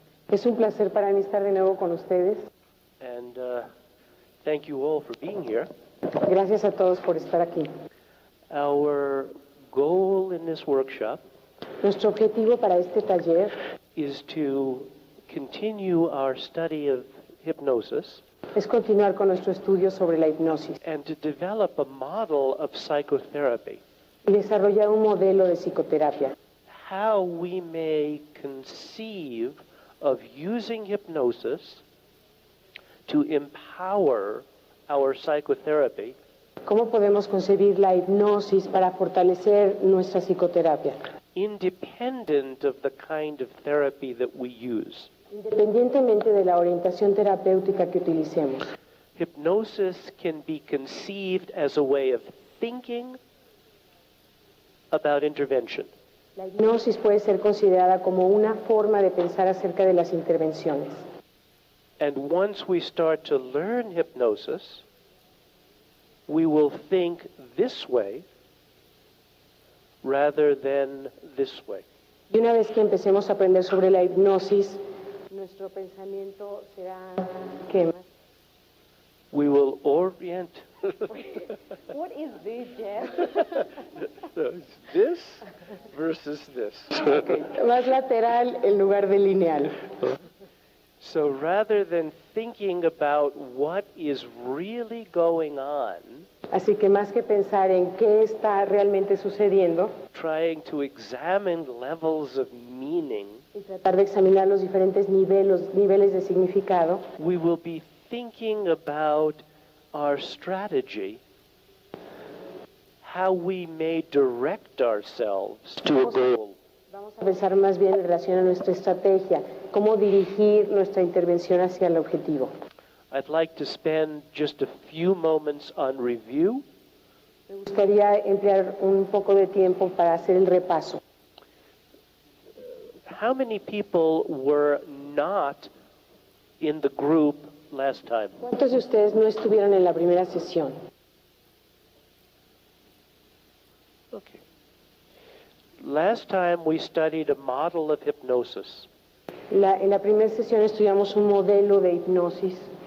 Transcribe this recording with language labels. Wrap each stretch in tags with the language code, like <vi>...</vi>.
<es>Es un placer para mí estar de nuevo con ustedes.</es> <en>and thank you all for being here.</en> <es>Gracias a todos por estar aquí.</es> <en>Our goal in this workshop</en> <es>Nuestro objetivo para este taller</es> <en>is to continue our study of hypnosis</en> <es>es continuar con nuestro estudio sobre la hipnosis</es> <en>and to develop a model of psychotherapy,</en> <es>y desarrollar un modelo de psicoterapia.</es> <en>how we may conceive of using hypnosis to empower our psychotherapy</en> <es>¿Cómo podemos concebir la hipnosis para fortalecer nuestra psicoterapia?</es> <en>independent of the kind of therapy that we use.</en> <es>Independientemente de la orientación terapéutica que utilicemos.</es> <en>Hypnosis can be conceived as a way of thinking about intervention.</en> <es>La hipnosis puede ser considerada como una forma de pensar acerca de las intervenciones.</es> <en>And once we start to learn hypnosis, we will think this way rather than this way.</en> <es>Y una vez que empecemos a aprender sobre la hipnosis, nuestro pensamiento será ¿qué más?</es> <en>We will orient. What is this, Jeff? It's this versus this. Okay.</en> <es>Más lateral en lugar de lineal.</es> <en>So rather than thinking about what is really going on,</en> <es>Así que más que pensar en qué está realmente sucediendo</es> <en>trying to examine levels of meaning,</en> <es>y tratar de examinar los diferentes niveles de significado,</es> <en>we will be thinking about our strategy, how we may direct ourselves to a goal.</en> <es>vamos a pensar más bien en relación a nuestra estrategia, cómo dirigir nuestra intervención hacia el objetivo.</es> <en>I'd like to spend just a few moments on review.</en> <es>Me gustaría emplear un poco de tiempo para hacer el repaso.</es> <en>How many people were not in the group last time?</en> <es>¿Cuántos de ustedes no estuvieron en la primera sesión?</es> <en>Okay. Last time we studied a model of hypnosis.</en> <es>En la primera sesión estudiamos un modelo de hipnosis.</es>